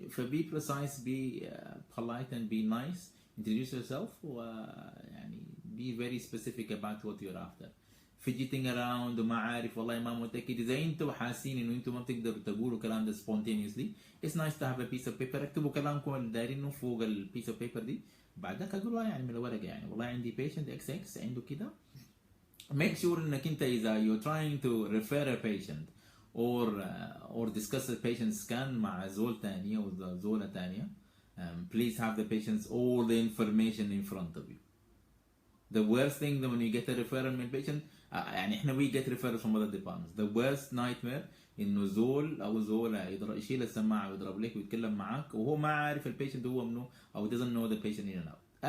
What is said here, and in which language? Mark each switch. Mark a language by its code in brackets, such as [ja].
[en] Be precise, be polite and be nice. Introduce yourself يعني be very specific about what you're after. fidgeting around [ar] وما عارف والله ما متأكد إذا أنتوا حاسين إنه أنتوا ما بتقدروا تقولوا كلام ده spontaneously [en] it's nice to have a piece of paper [ar] اكتبوا كلامكم اللي دايرينه فوق ال piece of paper دي بعدك اقول له يعني من الورقه يعني والله عندي patient XX عنده كده. [en] make sure انك انت اذا you're trying to refer a patient or discuss a patient scan [ar] مع زول تانية او زولة تانية, [en] please have the patients all the information in front of you. The worst thing that when you get a referral من patient, [ar] يعني احنا [en] we get referrals from other departments. The worst nightmare [ar] انه زول او زولة يشيل السماعة ويضرب لك ويتكلم معاك وهو ما عارف البيشنت هو منو او [en] doesn't know the patient in and out.